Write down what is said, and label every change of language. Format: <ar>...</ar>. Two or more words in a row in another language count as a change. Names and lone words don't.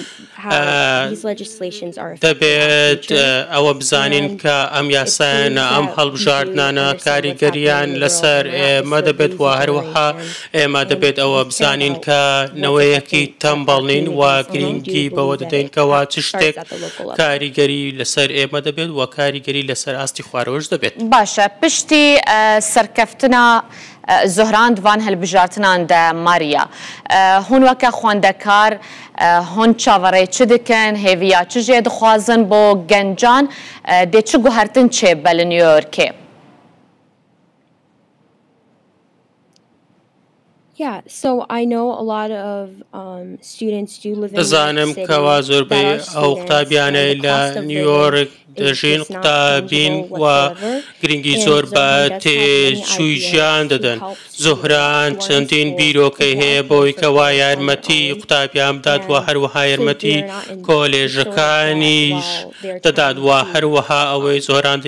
<ckb>دەبێت ئەوە بزانین کە ئەم یاسایانە ئەم هەڵبژاردنانە کاریگەریان لەسەر ئێمە دەبێت و هەروەها ئێمە دەبێت ئەوە بزانین کە نەوەیەکی تەمبەڵین و گرنگی بەوە دەدەین کەوا چ شتێک کاریگەری لەسەر ئێمە دەبێت و کاریگەری لەسەر ئاستی خوارەوەش دەبێت.</ckb> <ku>باشە پشتی سەرکەفتنا زۆهران دوان هەلبژارتناندا ماریا هون وەکە خوێندەکار هون چاوەڕێ چ دکەن هێویا چ ژێ دخوازن بۆ گەنجان دێ چ گوهرتن چێ بە لە نیویۆرکێ؟</ku> <en>Yeah, so I know a lot of students do live in</en> <ckb>دەزانم کەوا زۆربەی ئەو قوتابیانەی لە نیویۆرک دەژین قوتابین و گرنگی زۆر بە تێچووی ژیان دەدەن زۆهران چەندین بیرۆکەی هەیە بۆی کەوا یارمەتی قوتابیان بدات و هەروەها یارمەتی کۆلێژەکانیش دەدات و هەروەها ئەوەی زۆران</ckb>